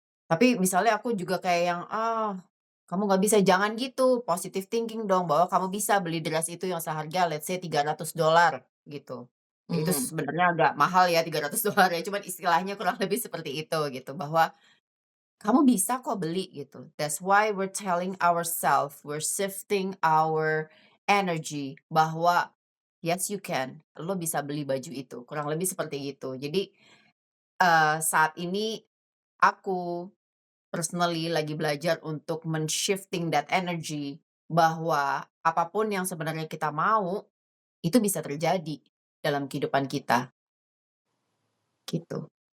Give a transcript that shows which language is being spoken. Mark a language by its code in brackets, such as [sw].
[id] Tapi misalnya aku juga kayak yang, "Ah, kamu nggak bisa, jangan gitu, [en] positive thinking [id] dong bahwa kamu bisa beli dress itu yang seharga [en] let's say [id] $300 gitu." Ya itu mhm. sebenarnya agak mahal ya $300 ya, cuman istilahnya kurang lebih seperti itu gitu, bahwa kamu bisa kok beli gitu. [en] That's why we're telling ourselves, we're shifting our energy [id] bahwa, [en] "Yes you can, [id] lo bisa beli baju itu." Kurang lebih seperti itu. Jadi, saat ini aku personally lagi belajar untuk men-shifting [en] that energy [id] bahwa apapun yang sebenarnya kita mau, itu bisa terjadi dalam kehidupan kita, gitu.